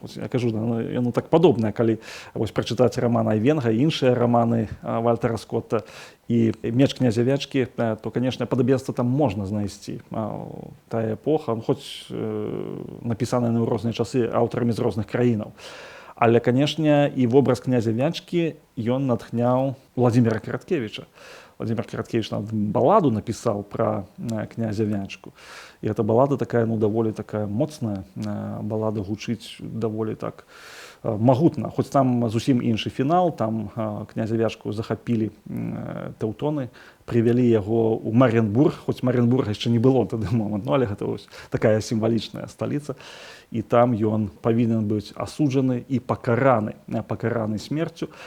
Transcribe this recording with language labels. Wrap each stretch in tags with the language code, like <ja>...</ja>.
<be>Я кажу, яно так падобнае, калі вось прачытаць раман Айвенга і іншыя раманы Вальтара Скотта і «Меч князя Вячкі», то, канешне, падабенства там можна знайсці. Тая эпоха, хоць напісаная ў розныя часы аўтарамі з розных краінаў. Але, канешне, і вобраз князя Вячкі ён натхняў Владзіміра Караткевіча.</be> <ru>Владимир Караткевич балладу написал про князя Вячку. И эта баллада такая, ну,</ru> <be>даволі такая моцная. Баллада гучыць даволі так магутна. Хоць там зусім іншы фінал, там князя Вячку захапілі тэўтоны, прывялі яго ў Маренбург, хоць Маренбурга яшчэ не было тады момант, ну, але гэта вось такая сімвалічная сталіца. І там ён павінен быць асуджаны і пакараны смерцю.</be>